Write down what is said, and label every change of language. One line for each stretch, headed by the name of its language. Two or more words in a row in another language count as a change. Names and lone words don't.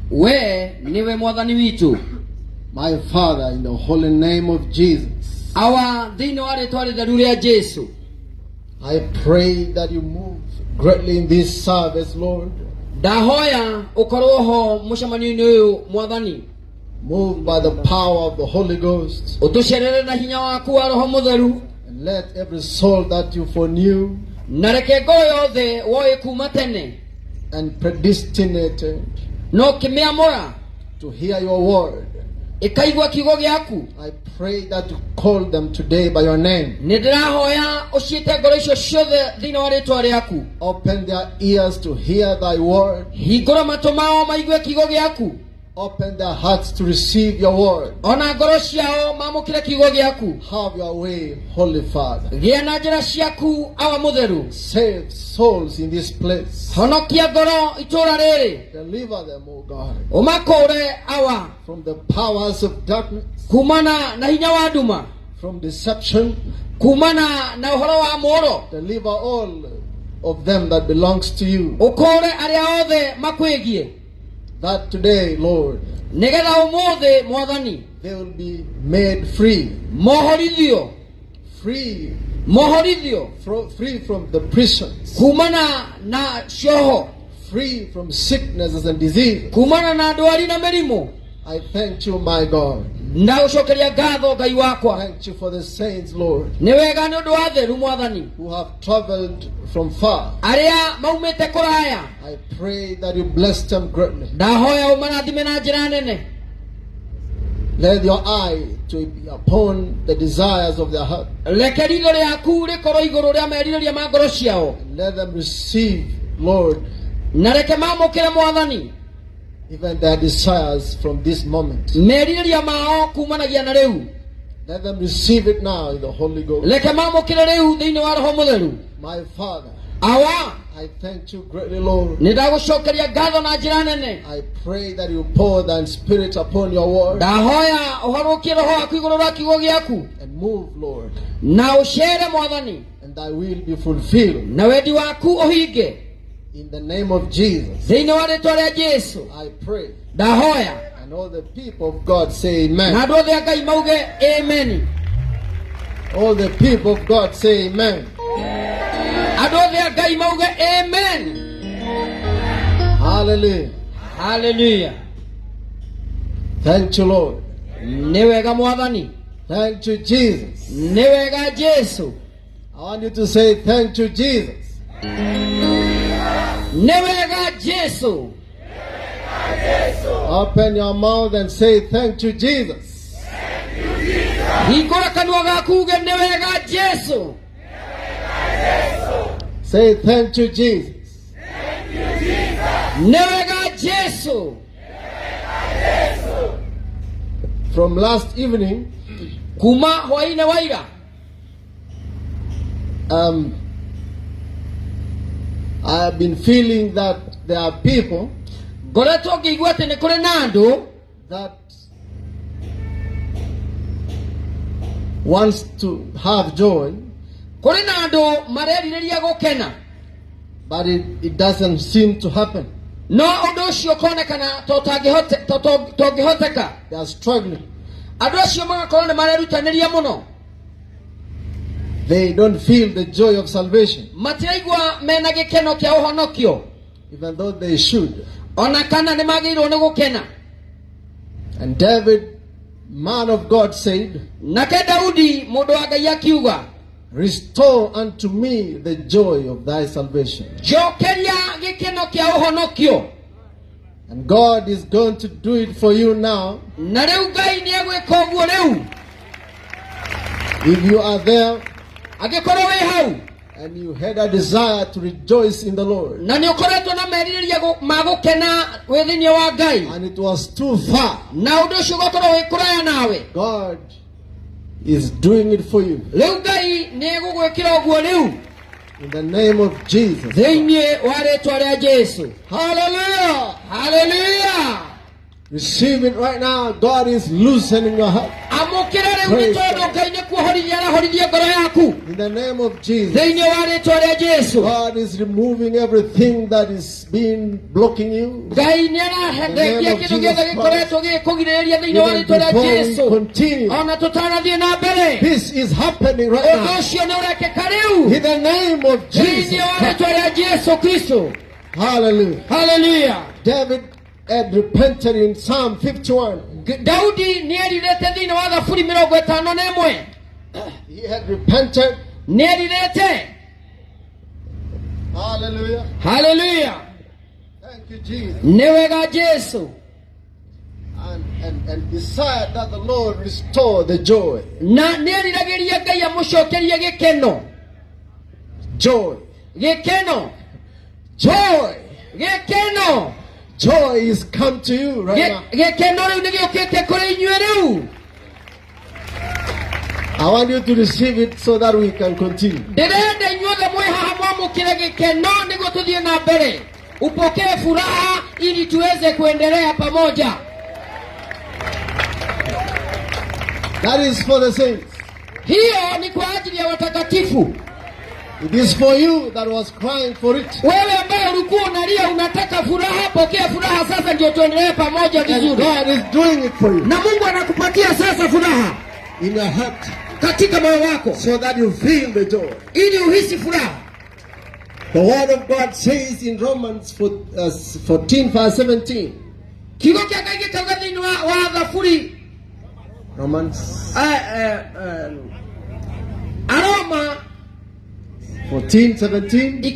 English: My Father, in the holy name of Jesus, I pray that you move greatly in this service, Lord. Moved by the power of the Holy Ghost. And let every soul that you foreknew
Kikuyu: na reke ngoro yothe woĩ kuma tene
English: and predestinated
Kikuyu: no kĩmĩamũra
English: to hear your word,
Kikuyu: ĩkaigua kiugo gĩaku.
English: I pray that you call them today by your name.
Kikuyu: Nĩ ndĩrahoya ũciĩte ngoro icio ciothe thĩinĩ wa rĩĩtwa rĩaku.
English: Open their ears to hear thy word.
Kikuyu: Hingũra matũ mao maigue kiugo gĩaku.
English: Open their hearts to receive your word.
Kikuyu: Ona ngoro ciao mamũkĩre kiugo gĩaku.
English: Have your way, Holy Father.
Kikuyu: Gĩa na njĩra ciaku awa mũtheru.
English: Save souls in this place.
Kikuyu: Honokia ngoro itũũra rĩrĩ.
English: Deliver them, O God,
Kikuyu: Ũmakũũre awa
English: from the powers of darkness,
Kikuyu: kumana na hinya wa nduma,
English: from deception.
Kikuyu: kumana na ũhoro wa mũũro.
English: Deliver all of them that belongs to you.
Kikuyu: Ũkũũre arĩa othe makwĩgie.
English: That today, Lord,
Kikuyu: Nĩgetha ũmũthĩ Mwathani
English: they will be made free.
Kikuyu: mohorithio
English: Free, free from the prisons.
Kikuyu: kumana na cioho,
English: Free from sicknesses and diseases.
Kikuyu: kumana na ndwari na mĩrimũ.
English: I thank you, my God.
Kikuyu: Ndagũcokeria ngatho Ngai wakwa.
English: Thank you for the saints, Lord,
Kikuyu: Nĩ wega nĩ ũndũ wa theru Mwathani,
English: who have traveled from far.
Kikuyu: arĩa maumĩte kũraya.
English: I pray that you bless them greatly.
Kikuyu: Ndahoya ũmarathime na njĩra nene.
English: Let your eye to be upon the desires of their heart.
Kikuyu: Reke ritho rĩaku rĩkorwo igũrũ rĩa merirĩria ma ngoro ciao.
English: And let them receive, Lord,
Kikuyu: Na reke mamũkĩre Mwathani
English: even their desires from this moment.
Kikuyu: merirĩria mao kumanagia na rĩu.
English: Let them receive it now in the Holy Ghost.
Kikuyu: Reke mamũkĩre rĩu thĩinĩ wa Roho Mũtheru.
English: My Father,
Kikuyu: Awa
English: I thank you greatly, Lord.
Kikuyu: nĩ ndagũcokeria ngatho na njĩra nene.
English: I pray that you pour thine spirit upon your word
Kikuyu: Ndahoya ũharũkie roho waku igũrũ rĩa kiugo gĩaku
English: and move, Lord,
Kikuyu: na ũceere Mwathani,
English: and thy will be fulfilled.
Kikuyu: na wendi waku ũhinge
English: In the name of Jesus,
Kikuyu: thĩinĩ wa rĩĩtwa rĩa Jesũ.
English: I pray.
Kikuyu: Ndahoya
English: And all the people of God say amen.
Kikuyu: na andũ othe a Ngai mauge amen.
English: All the people of God say amen.
Kikuyu: Andũ othe a Ngai mauge amen.
English: Hallelujah.
Kikuyu: Hallelujah.
English: Thank you, Lord.
Kikuyu: Nĩ wega Mwathani.
English: Thank you, Jesus.
Kikuyu: Nĩ wega Jesũ.
English: I want you to say thank you, Jesus.
Kikuyu: Nĩ wega Jesũ.
English: Open your mouth and say thank you, Jesus.
Kikuyu: Hingũra kanua gaku uge nĩ wega Jesũ.
English: Say thank you, Jesus.
Kikuyu: Nĩ wega Jesũ.
English: From last evening,
Kikuyu: Kuma hwaĩ-inĩ wa ira
English: I have been feeling that there are people
Kikuyu: ngoretwo ngĩigua atĩ nĩ kũrĩ na andũ
English: that wants to have joy,
Kikuyu: kũrĩ na andũ marerirĩria gũkena,
English: but it doesn't seem to happen.
Kikuyu: no ũndũ ũcio ũkonekana tũngĩhoteka.
English: They are struggling.
Kikuyu: Andũ acio magakorwo nĩ marerutanĩria mũno,
English: They don't feel the joy of salvation,
Kikuyu: matiraigua mena gĩkeno kĩa ũhonokio,
English: even though they should.
Kikuyu: ona kana nĩ magĩrĩirwo nĩ gũkena.
English: And David, man of God, said,
Kikuyu: Nake Daudi mũndũ wa Ngai akiuga,
English: restore unto me the joy of thy salvation.
Kikuyu: njokeria gĩkeno kĩa ũhonokio.
English: And God is going to do it for you now.
Kikuyu: Na rĩu Ngai nĩ egwĩka ũguo rĩu.
English: If you are there
Kikuyu: Angĩkorwo wĩ hau
English: and you had a desire to rejoice in the Lord,
Kikuyu: na nĩ ũkoretwo na merirĩria ma gũkena wĩ thĩinĩ wa Ngai,
English: and it was too far,
Kikuyu: na ũndũ ũcio ũgakorwo wĩ kũraya nawe,
English: God is doing it for you.
Kikuyu: rĩu Ngai nĩ egũgwĩkĩra ũguo rĩu
English: In the name of Jesus.
Kikuyu: thĩinĩ wa rĩĩtwa rĩa Jesũ.
English: Hallelujah!
Kikuyu: Hallelujah.
English: Receive it right now. God is loosening your heart.
Kikuyu: Amũkĩra rĩu nĩ tondũ Ngai nĩ kuohorithia arahorithia ngoro yaku
English: In the name of Jesus.
Kikuyu: thĩinĩ wa rĩĩtwa rĩa Jesũ.
English: God is removing everything that is being blocking you.
Kikuyu: Ngai nĩ arahendekia kĩndũ gĩothe gĩkoretwo gĩkũgirĩrĩria thĩinĩ wa
English: Even
Kikuyu: rĩĩtwa rĩa
English: before we
Kikuyu: Jesũ.
English: continue,
Kikuyu: Ona tũtanathiĩ na mbere,
English: this is happening right
Kikuyu: ũndũ
English: now.
Kikuyu: ũcio nĩ ũrekeka rĩu
English: In the name of Jesus.
Kikuyu: thĩinĩ wa rĩĩtwa rĩa Jesũ Kristo.
English: Hallelujah.
Kikuyu: Hallelujah.
English: David had repented in Psalm 51.
Kikuyu: Daudi nĩ erirĩte thĩinĩ wa Thaburi 51
English: He had repented.
Kikuyu: Nerilete.
English: Hallelujah.
Kikuyu: Hallelujah.
English: Thank you, Jesus.
Kikuyu: Newega Jesu.
English: And desired that the Lord restore the joy.
Kikuyu: Na neriragiria Ngai amucokerie gikeno.
English: Joy.
Kikuyu: Gikeno.
English: Joy.
Kikuyu: Gikeno.
English: Joy is come to you right now.
Kikuyu: Gikeno riu nigiukite kuri inyue riu.
English: I want you to receive it so that we can continue.
Kikuyu: Ndirenda inyuothe mwe haha mwamukire gikeno niguo tuthie na mbere.
Swahili: Upokee furaha ili tuweze kuendelea pamoja.
English: That is for the saints.
Swahili: Hiyo ni kwa ajili ya watakatifu.
English: It is for you that was crying for it.
Swahili: Wewe ambaye ulikuwa unalia unataka furaha, pokea furaha sasa ndio tuendelee pamoja
English: And
Swahili: vizuri.
English: God is doing it for you.
Swahili: Na Mungu anakupatia sasa furaha
English: In your heart.
Swahili: katika moyo wako
English: So that you feel the joy.
Swahili: ili uhisi furaha.
English: The word of God says in Romans 14 verse 17.
Kikuyu: Kigo kya Ngai gikauga thĩinĩ wa Thaburi
English: Romans
Kikuyu: Aroma 14:17.